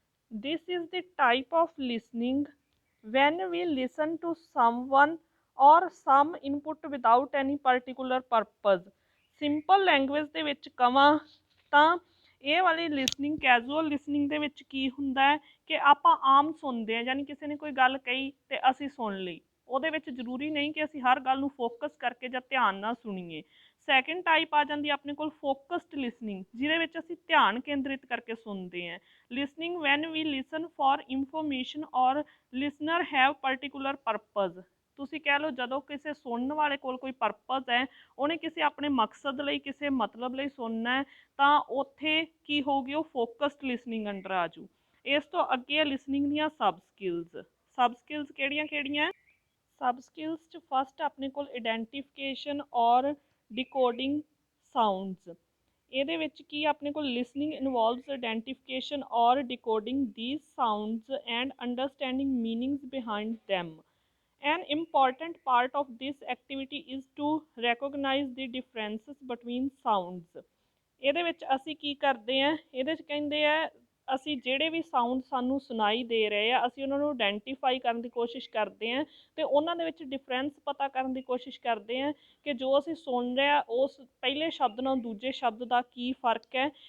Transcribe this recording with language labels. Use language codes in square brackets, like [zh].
[en] This is the type of listening when we listen to someone or some input without any particular purpose। [pa] Simple language ਦੇ ਵਿੱਚ ਕਵਾਂ ਤਾਂ ਇਹ ਵਾਲੀ listening casual listening ਦੇ ਵਿੱਚ ਕੀ ਹੁੰਦਾ ਹੈ ਕਿ ਆਪਾਂ ਆਮ ਸੁਣਦੇ ਹਾਂ, ਯਾਨੀ ਕਿਸੇ ਨੇ ਕੋਈ ਗੱਲ ਕਹੀ ਅਤੇ ਅਸੀਂ ਸੁਣ ਲਈ। ਉਹਦੇ ਵਿੱਚ ਜ਼ਰੂਰੀ ਨਹੀਂ ਕਿ ਅਸੀਂ ਹਰ ਗੱਲ ਨੂੰ ਫੋਕਸ ਕਰਕੇ ਜਾਂ ਧਿਆਨ ਨਾਲ ਸੁਣੀਏ। ਸੈਕਿੰਡ ਟਾਈਪ ਆ ਜਾਂਦੀ ਆਪਣੇ ਕੋਲ ਫੋਕਸਡ ਲਿਸਨਿੰਗ, ਜਿਹਦੇ ਵਿੱਚ ਅਸੀਂ ਧਿਆਨ ਕੇਂਦਰਿਤ ਕਰਕੇ ਸੁਣਦੇ ਹਾਂ। [en] Listening when we listen for information or listener have particular purpose. [pa] ਤੁਸੀਂ ਕਹਿ ਲਓ ਜਦੋਂ ਕਿਸੇ ਸੁਣਨ ਵਾਲੇ ਕੋਲ ਕੋਈ ਪਰਪਜ਼ ਹੈ, ਉਹਨੇ ਕਿਸੇ ਆਪਣੇ ਮਕਸਦ ਲਈ ਕਿਸੇ ਮਤਲਬ ਲਈ ਸੁਣਨਾ ਹੈ, ਤਾਂ ਉੱਥੇ ਕੀ ਹੋਊਗੀ? ਉਹ ਫੋਕਸਡ ਲਿਸਨਿੰਗ ਅੰਡਰ ਆ ਜੂ। ਇਸ ਤੋਂ ਅੱਗੇ ਲਿਸਨਿੰਗ ਦੀਆਂ ਸਬ ਸਕਿੱਲਸ। ਸਬ ਸਕਿੱਲਸ ਕਿਹੜੀਆਂ ਕਿਹੜੀਆਂ? ਸਬ ਸਕਿੱਲਸ 'ਚ ਫਸਟ ਆਪਣੇ ਕੋਲ [en] Identification or decoding sounds. [pa] ਇਹਦੇ ਵਿੱਚ ਕੀ ਆਪਣੇ ਕੋਲ [en] Listening involves identification or decoding these sounds and understanding meanings behind them. An important part of this activity is to recognize the differences between sounds। [pa] ਇਹਦੇ ਵਿੱਚ ਅਸੀਂ ਕੀ ਕਰਦੇ ਹਾਂ? ਇਹਦੇ 'ਚ ਕਹਿੰਦੇ ਆ ਅਸੀਂ ਜਿਹੜੇ ਵੀ ਸਾਊਂਡ ਸਾਨੂੰ ਸੁਣਾਈ ਦੇ ਰਹੇ ਆ, ਅਸੀਂ ਉਹਨਾਂ ਨੂੰ ਆਇਡੈਂਟੀਫਾਈ ਕਰਨ ਦੀ ਕੋਸ਼ਿਸ਼ ਕਰਦੇ ਹਾਂ ਅਤੇ ਉਹਨਾਂ ਦੇ ਵਿੱਚ ਡਿਫਰੈਂਸ ਪਤਾ ਕਰਨ ਦੀ ਕੋਸ਼ਿਸ਼ ਕਰਦੇ ਹਾਂ ਕਿ ਜੋ ਅਸੀਂ ਸੁਣ ਰਹੇ ਹਾਂ ਉਸ ਪਹਿਲੇ ਸ਼ਬਦ ਨਾਲ ਦੂਜੇ ਸ਼ਬਦ ਦਾ ਕੀ ਫ਼ਰਕ ਹੈ।